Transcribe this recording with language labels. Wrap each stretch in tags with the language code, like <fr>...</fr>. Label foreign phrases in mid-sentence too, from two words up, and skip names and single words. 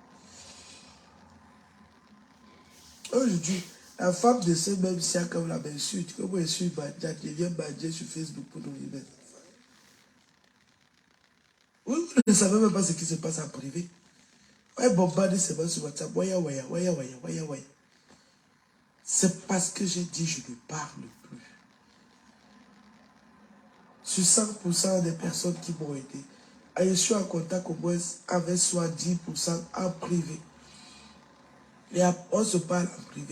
<fr>Aujourd'hui, la femme de ce même siècle, comme la m'insulte, comme elle suit Badja, devient Badja sur Facebook pour nous mettre. Oui, vous ne savez même pas ce qui se passe en privé. Elle bombarde seulement sur WhatsApp. Waya, waya, waya, waya, waya, waya. C'est parce que j'ai dit je ne parle plus. Sur 100% des personnes qui m'ont aidé, je suis en contact au moins avec soit 10% en privé. Et on se parle en privé.</fr>